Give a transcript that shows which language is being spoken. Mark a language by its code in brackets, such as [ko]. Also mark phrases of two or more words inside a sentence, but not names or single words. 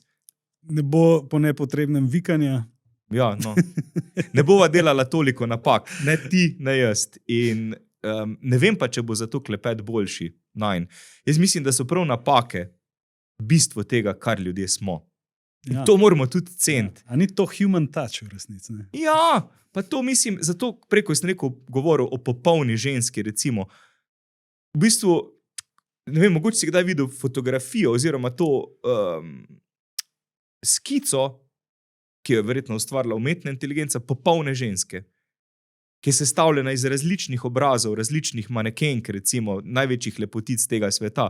[sl] Ne bo po nepotrebnem vikanja. Ja, no. Ne bova delala toliko napak, ne ti, ne jaz. In ne vem pa, če bo zato klepet boljši najin. Jaz mislim, da so prav napake bistvo tega, kar ljudje smo. In to moramo tudi ceniti. A ni to [en] human touch [sl] v resnici? Ne? Ja, pa to mislim, zato preko sem rekel, govoril o popolni ženski, recimo. V bistvu, ne vem, mogoče si kdaj videl fotografijo oziroma to skico, ki jo je verjetno ustvarila umetna inteligenca, popolne ženske, ki je sestavljena iz različnih obrazov, različnih manekenk, recimo, največjih lepotic tega sveta.